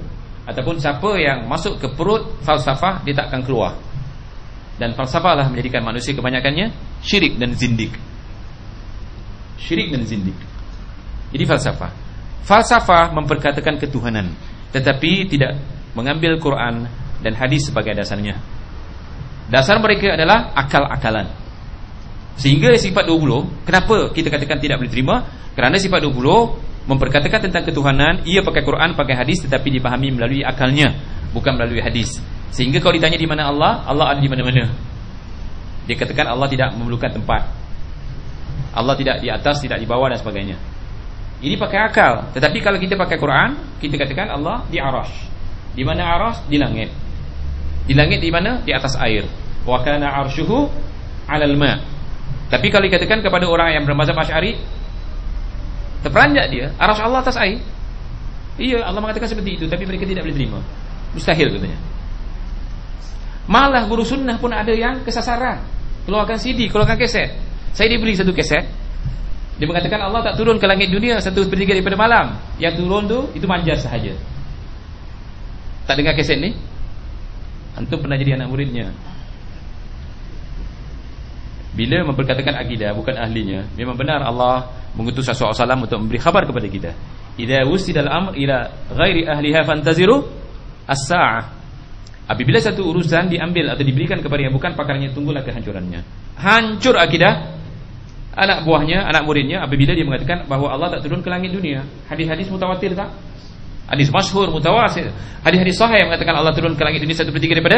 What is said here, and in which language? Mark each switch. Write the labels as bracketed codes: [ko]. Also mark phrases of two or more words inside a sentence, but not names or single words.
[ms] Ataupun siapa yang masuk ke perut falsafah, dia tak akan keluar. Dan falsafah lah menjadikan manusia kebanyakannya syirik dan zindik. Syirik dan zindik. Jadi falsafah memperkatakan ketuhanan, tetapi tidak mengambil Quran dan hadis sebagai dasarnya. Dasar mereka adalah akal-akalan. Sehingga sifat 20, kenapa kita katakan tidak boleh terima? Kerana sifat 20 memperkatakan tentang ketuhanan, ia pakai Quran, pakai hadis, tetapi dipahami melalui akalnya, bukan melalui hadis. Sehingga kalau ditanya di mana Allah, Allah ada di mana-mana. Dia katakan Allah tidak memerlukan tempat, Allah tidak di atas, tidak di bawah dan sebagainya. Ini pakai akal. Tetapi kalau kita pakai Quran, kita katakan Allah di arash. Di mana arash? Di langit. Di langit di mana? Di atas air. [ar] وكان عرشه على الماء'. [ms] Tapi kalau dikatakan kepada orang yang bermazhab Asy'ari, terperanjat dia, arash Allah atas air. Iya, Allah mengatakan seperti itu, tapi mereka tidak boleh terima. Mustahil katanya. Malah guru sunnah pun ada yang kesasaran. Keluarkan CD, keluarkan keset. Saya dibeli satu keset. Dia mengatakan Allah tak turun ke langit dunia 1/3 daripada malam. Yang turun tu itu manjas sahaja. Tak dengar keset ni? Antum pernah jadi anak muridnya. Bila memperkatakan akidah bukan ahlinya, memang benar Allah mengutus Rasulullah SAW untuk memberi khabar kepada kita. [ar] إذا وسد الأمر إلى غير أهله فانتظر الساعة. [ms] Apabila satu urusan diambil atau diberikan kepada yang bukan pakarnya, tunggulah kehancurannya. Hancur akidah anak buahnya, anak muridnya apabila dia mengatakan bahawa Allah tak turun ke langit dunia. Hadis-hadis mutawatir tak? Hadis masyhur mutawatir. Hadis-hadis sahih yang mengatakan Allah turun ke langit dunia 1/3 daripada.